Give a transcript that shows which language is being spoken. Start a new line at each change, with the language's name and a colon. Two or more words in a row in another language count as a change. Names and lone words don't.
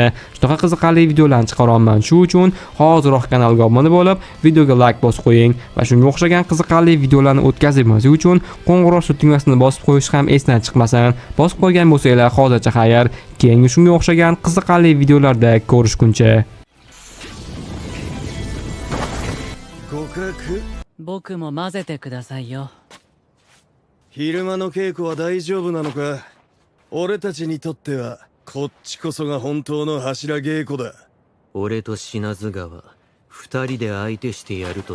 Uzbek: Shunaqa qiziqarli videolarni chiqaroman. Shu uchun hoziroq kanalga obuna bo'lib, videoga like bosib qo'ying va shunga o'xshagan qiziqarli videolarni o'tkazishimiz uchun qo'ng'iroq tugmasini bosib qo'yish ham esdan chiqmasin. Bosib qo'ygan bo'lsanglar hozircha xayr. Keyingi shunga o'xshagan qiziqarli videolarda ko'rishguncha.
Japanese: 僕も混ぜてくださいよ。昼間の稽古は大丈夫なのか。俺たちにとってはこっちこそが本当の柱稽古だ。俺と品津川二人で相手してやると。